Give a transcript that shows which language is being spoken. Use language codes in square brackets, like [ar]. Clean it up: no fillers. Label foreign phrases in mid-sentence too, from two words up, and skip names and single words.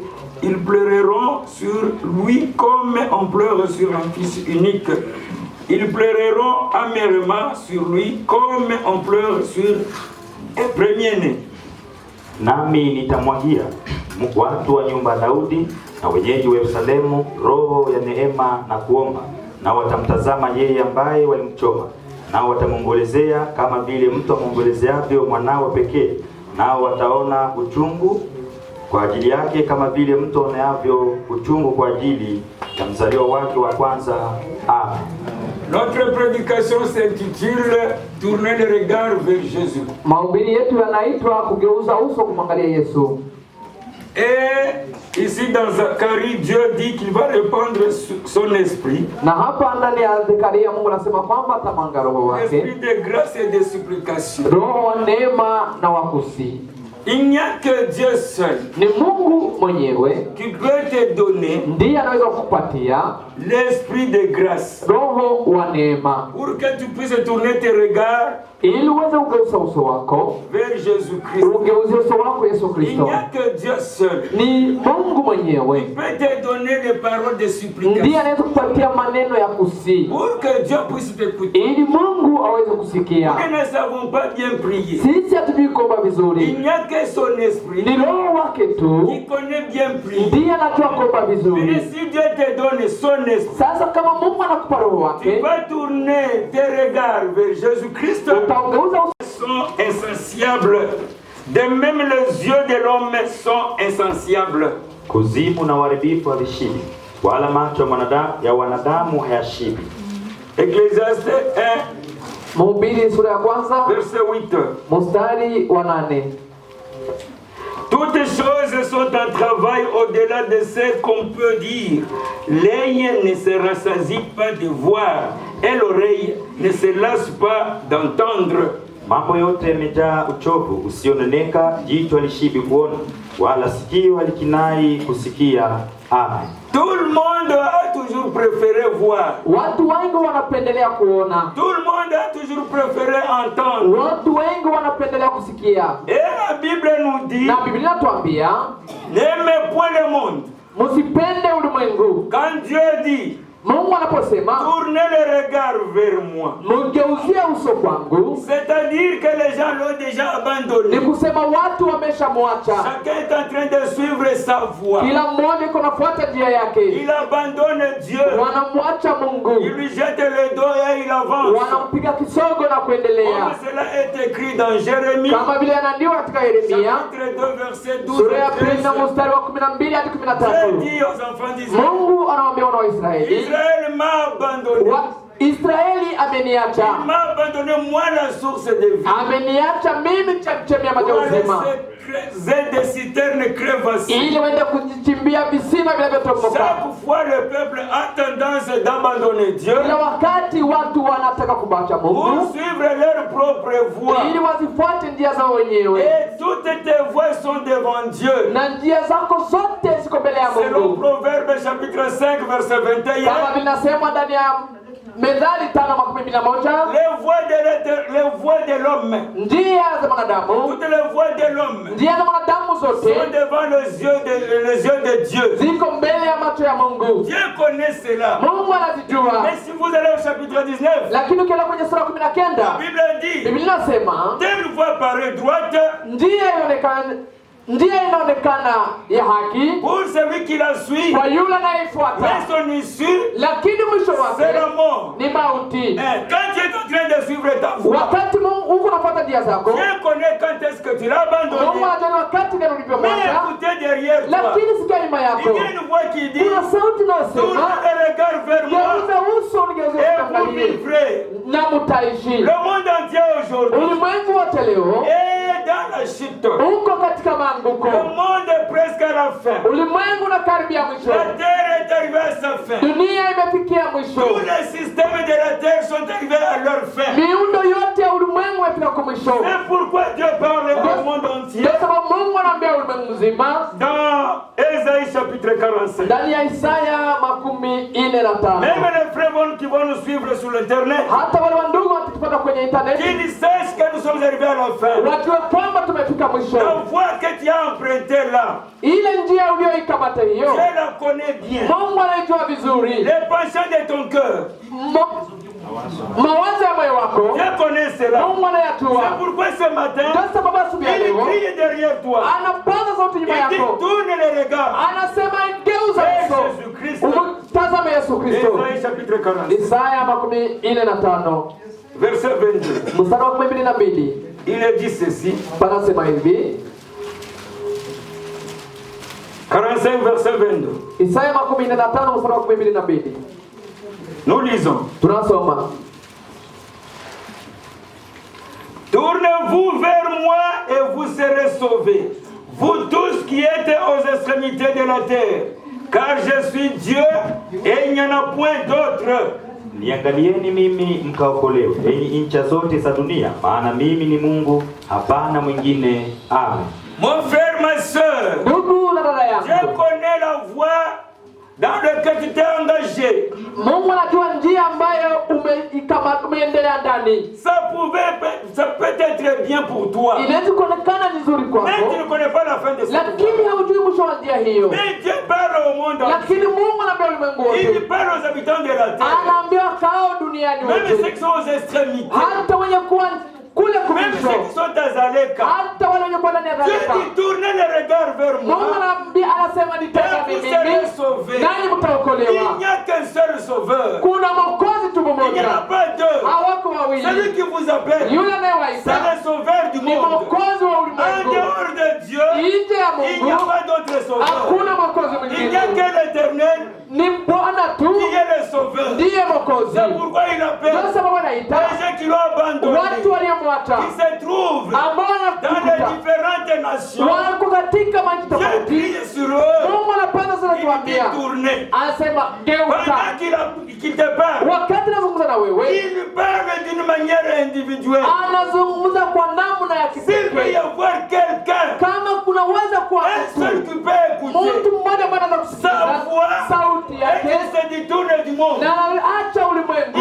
[fr] Ils pleureront sur lui comme on pleure sur un fils unique. Ils pleureront amèrement sur lui comme on pleure sur un premier-né. [sw] Nami nitamwagia watu wa nyumba ya Daudi na wenyeji wa Yerusalemu roho ya neema na kuomba, na watamtazama yeye ambaye walimchoma, nao watamwombolezea kama vile mtu amwombolezeavyo mwanao pekee, nao wataona uchungu kwa ajili yake kama vile mtu aoneavyo uchungu kwa ajili ya mzaliwa wake wa kwanza. Amen. [fr] Notre prédication s'intitule Tourner les regards vers Jésus. [sw] mahubiri yetu yanaitwa kugeuza uso kumwangalia Yesu. [fr] Et ici dans Zacharie, Dieu dit qu'il va répandre son esprit. [sw] Na hapa ndani ya Zekaria Mungu anasema kwamba atamwanga roho wake, [fr] Esprit de grâce et de supplication. [sw] roho wa neema na wakusi. [fr] Il n'y a que Dieu seul [sw] Ni Mungu mwenyewe [fr] qui peut te donner [sw] ndiye anaweza kukupatia [fr] l'esprit de grâce [sw] roho wa neema [fr] pour que tu puisses tourner tes regards [sw] ili uweze kugeuza uso wako [fr] vers Jésus-Christ. [sw] ugeuze uso wako Yesu [fr] Il [sw] Kristo. [fr] n'y a que Dieu seul [sw] Ni Mungu mwenyewe [fr] qui peut te donner des paroles de [sw] ndiye [fr] supplication [sw] anaweza kupatia maneno ya kusi [fr] pour que Dieu puisse t'écouter. [sw] ili Mungu aweze kusikia. [fr] Nous ne savons pas bien prier. [sw] Sisi hatujui kuomba vizuri. [fr] Il n'y a que son esprit [sw] Ni Roho wake tu [fr] qui connaît bien plus. [sw] ndiye anajua kuomba [fr] Mais [sw] vizuri. [fr] si Dieu te donne son esprit, [sw] Sasa kama Mungu anakupa Roho [fr] tu [sw] wake, [fr] vas tourner tes regards vers Jésus-Christ. [sw] utaongeuza [fr] Sont insatiables. De même les yeux de l'homme sont insatiables. [sw] Kuzimu na uharibifu havishibi, wala macho ya wanadamu hayashibi. [fr] Ecclésiaste 1, [sw] Mhubiri sura ya kwanza [fr] verset 8. [sw] mstari wa 8. [fr] Toutes choses sont en travail au-delà de ce qu'on peut dire. L'œil ne se rassasie pas de voir et l'oreille ne se lasse pas d'entendre. [sw] Mambo yote yamejaa uchovu usioneneka, jicho halishibi kuona, wala sikio halikinai kusikia. Amen. [fr] Tout le monde a toujours préféré voir. [sw] Watu wengi wanapendelea kuona. [fr] Tout le monde a toujours préféré entendre. [sw] Watu wengi wanapendelea kusikia. [fr] Et la Bible nous dit, [sw] Na Biblia inatuambia, [fr] n'aimez point le monde. [sw] msipende ulimwengu. [fr] Quand Dieu dit, [sw] Mungu anaposema, [fr] tournez le regard vers moi, [sw] mgeuzie uso kwangu, [fr] c'est-à-dire que les gens l'ont déjà [sw] ni [fr] abandonné. [sw] kusema watu wameshamwacha. [fr] Chacun est en train de suivre sa voie. [sw] Kila mmoja iko nafuata njia yake. [fr] Il abandonne Dieu. [sw] Wanamwacha Mungu. [fr] Il lui jette le dos et il avance. [sw] Wanampiga kisogo na kuendelea. [fr] Comme cela est écrit dans Jérémie, [sw] Kama vile anaandikwa katika Yeremia [fr] chapitre 2, verset 12 [sw] sura ya [fr] et 13. [sw] 2 na mstari wa 12 hadi [fr] Dieu [sw] 13. [fr] dit aux enfants d'Israël, [sw] Mungu anawaambia wana wa Israeli, [fr] Israël m'a abandonné. [sw] Israeli ameniacha. [fr] Il m'a abandonné, moi la source de vie. [sw] Ameniacha mimi chemchemi ya maji ya uzima. [fr] Des citernes crevassées. [sw] Ili waende kujichimbia visima vinavyotoboka. [fr] Chaque fois le peuple a tendance d'abandonner Dieu [sw] Kila wakati watu wanataka kubacha [fr] pour [sw] Mungu [fr] suivre leur propre voie. [sw] ili wazifuate njia zao wenyewe. [fr] Et toutes tes voies sont devant Dieu. [sw] Na njia zako zote ziko mbele ya [fr] Selon [sw] Mungu. [fr] Proverbe chapitre 5 verset 21. [sw] Kama vinasema ndani ya Methali 5:21, [fr] les voies de l'homme, [sw] njia za mwanadamu, [fr] toutes les voies de l'homme [sw] njia za mwanadamu [fr] sont [sw] zote [fr] devant les yeux de Dieu. [sw] ziko mbele ya macho ya Mungu. [fr] Dieu connaît cela. [sw] Mungu anazijua. [fr] Mais si vous allez au chapitre 19, [sw] Lakini ukienda kwenye sura [fr] la [sw] 19, [fr] Bible dit, [sw] Biblia inasema [fr] telle voie paraît droite [sw] njia inaonekana ya haki [fr] pour celui qui la suit, [sw] kwa yule [fr] mais [sw] anayefuata, [fr] son issue, [sw] lakini mwisho [fr] c'est [sw] wake [fr] la mort. [sw] ni mauti. [fr] Quand tu es en train de suivre ta voie, [sw] Wakati Mungu unafuata njia zako, [fr] Dieu connaît quand est-ce que tu l'as [sw] Mungu [fr] abandonné. [sw] anajua wakati gani [fr] Mais [sw] ulivyomwacha. [fr] écoutez derrière toi, [sw] Lakini sikia nyuma [fr] il [sw] yako [fr] y a une voix qui dit, [sw] kuna sauti [fr] tourne [sw] inayosema, [fr] le regard vers moi [sw] geuza uso unigeuze [fr] et vous [sw] uangalie, [fr] vivrez. [sw] na mutaishi. [fr] Le monde entier aujourd'hui [sw] Ulimwengu wote leo [fr] est dans la chute. [sw] uko katika maanguko. [fr] Le monde est presque à la fin. [sw] Ulimwengu unakaribia mwisho. [fr] La terre est arrivée à sa fin. [sw] Dunia imefikia mwisho. [fr] Tous les systèmes de la terre sont arrivés à leur fin. [sw] Miundo yote ya ulimwengu imefika kwa mwisho. [fr] C'est pourquoi Dieu parle au monde entier [sw] Ndio sababu Mungu anaambia ulimwengu mzima [fr] dans Ésaïe chapitre 45. [sw] ndani ya Isaya 45. [fr] Même les frères qui vont nous suivre sur l'internet, [sw] Hata wale wandugu watupata kwenye internet [fr] qu'ils sachent que nous sommes arrivés à la fin. [sw] wajue kwamba tumefika mwisho. [fr] La voie que tu as empruntée là, [sw] Ile njia uliyoikamata hiyo [fr] Dieu la connaît bien. [sw] Mungu anaijua vizuri. [fr] Les penchants de ton cœur, [sw] Mawazo ya moyo wako [fr] Dieu connaît cela. [sw] Mungu anayajua. [fr] C'est pourquoi ce matin, [sw] Ndio sababu asubuhi ya [fr] il [sw] leo [fr] crie derrière toi. [sw] anapaza sauti nyuma [fr] Il dit, [sw] yako, [fr] tourne les regards. [sw] anasema geuza [fr] Vers [sw] uso [fr] Jésus-Christ. [sw] umtazame Yesu Kristo. [fr] Ésaïe chapitre 45, [sw] Isaya 45 [fr] verset 22. [sw] mstari wa 12 [fr] Il est dit ceci. [sw] panasema hivi, [fr] 45 verset 22. [sw] Isaya 45 mstari wa 12. [fr] Nous lisons. [sw] Tunasoma, [fr] Tournez-vous vers moi et vous serez sauvés, vous tous qui êtes aux extrémités de la terre, car je suis Dieu et il n'y en a point d'autre. [sw] Niangalieni mimi mkaokolewe, enyi ncha zote za dunia, maana mimi ni Mungu, hapana mwingine. Amen. [fr] Mon frère, ma soeur, [sw] ndugu na dada [fr] Dieu [sw] yangu, [fr] connaît la voie dans laquelle tu t'es engagé. [sw] Mungu anajua njia ambayo umeendelea ndani. [fr] Ça peut être bien pour toi, [sw] Inaweza kuonekana vizuri [fr] mais tu [sw] kwako, [fr] ne connais pas la fin de cette [sw] lakini [fr] voie. [sw] haujui mwisho wa njia hiyo. [fr] Mais Dieu parle au monde entier. [sw] Lakini Mungu anaambia ulimwengu [fr] Il [sw] wote, [fr] parle aux habitants de la terre, [sw] anaambia wakao duniani [fr] même ceux [sw] wote, [fr] qui sont aux extrémités, [sw] hata wenye kuwa kule [fr] même ceux [sw] kumwisho, [fr] qui sont à Zaleka. [sw] hata wale wenye kwa ndani ya [fr] Dieu [sw] taifa. [fr] dit tournez le regard vers moi. [sw] Mungu anasema nitazame [fr] Et vous serez [sw] mimi [fr] sauvés. [sw] nanyi [fr] Il [sw] mtaokolewa. [fr] n'y a qu'un seul sauveur. [sw] Kuna Mwokozi tu [fr] Il n'y en a [sw] mmoja, [fr] pas deux. [sw] hawako wawili. [fr] Celui qui vous appelle, [sw] Yule [fr] c'est [sw] anayewaita [fr] le sauveur du [sw] ni [fr] monde. [sw] Mwokozi wa [fr] En [sw] ulimwengu. [fr] dehors de Dieu, [sw] Nje ya [fr] il n'y a [sw] Mungu [fr] pas d'autre sauveur. [sw] hakuna Mwokozi [fr] Il n'y a [sw] mwingine, [fr] que l'Éternel [sw] ni Bwana tu [fr] qui est le sauveur. [sw] ndiye Mwokozi. [fr] C'est pourquoi il appelle [sw] Ndio sababu anaita [fr] les gens qui l'ont abandonné, [sw] watu waliomwacha [fr] qui se trouvent [sw] ambao [fr] dans les [sw] wanakuta [fr] différentes nations. [sw] wako katika maji [fr] Dieu [sw] tofauti. [fr] prie sur eux. [sw] Mungu anapenda sana [fr] Il [sw] tuambia, [fr] dit tourner. [sw] anasema geuka. [fr] Pendant qu'il te parle, [sw] Wakati anazungumza na wewe, [fr] il parle d'une manière individuelle. [sw] anazungumza kwa namna ya [fr] S'il peut y [sw] kipekee. [fr] avoir quelqu'un, [sw] Kama kunaweza kuwa [fr] un seul qui peut écouter [sw] mtu mmoja ambaye anaweza kusikiza [fr] sa voix [sw] sauti [fr] et [sw] yake [fr] qu'il se détourne du monde, [sw] na anaacha ulimwengu,